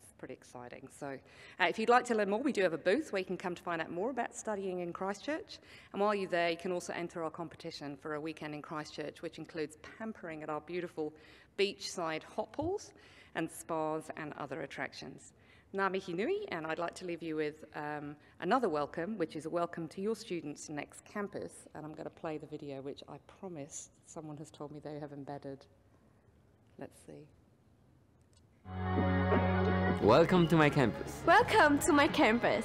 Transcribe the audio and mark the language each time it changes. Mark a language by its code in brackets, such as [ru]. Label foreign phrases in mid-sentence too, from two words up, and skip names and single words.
[en] Pretty exciting. So if you'd like to learn more, we do have a booth where you can come to find out more about studying in Christchurch. And while you're there, you can also enter our competition for a weekend in Christchurch, which includes pampering at our beautiful beachside hot pools and spas and other attractions. [mi] Ngā mihi nui, [en] and I'd like to leave you with another welcome, which is a welcome to your students' next campus. And I'm going to play the video, which I promise someone has told me they have embedded. Let's see. Welcome to my campus. Welcome to my campus.